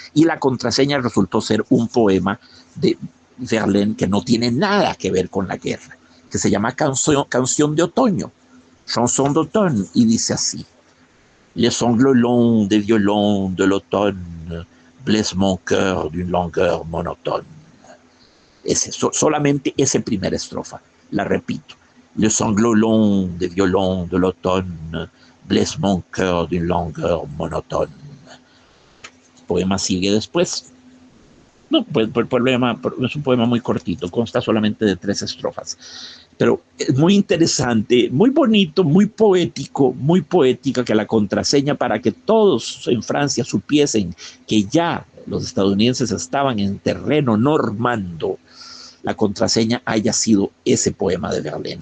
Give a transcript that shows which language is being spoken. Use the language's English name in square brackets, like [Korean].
[Spanish] Y la contraseña resultó ser un poema de Verlaine que no tiene nada que ver con la guerra, que se llama Canción de Otoño, Chanson d'automne, y dice así: [French] Les sanglots longs des violons de l'automne blessent mon cœur d'une langueur monotone. [Spanish] Solamente esa primera estrofa, la repito. [French] Les sanglots longs des violons de l'automne blessent mon cœur d'une langueur monotone. [Spanish] El poema sigue después. No, pues el poema es un poema muy cortito, consta solamente de 3 estrofas. Pero es muy interesante, muy bonito, muy poético, muy poética, que la contraseña para que todos en Francia supiesen que ya los estadounidenses estaban en terreno normando, la contraseña haya sido ese poema de Verlaine.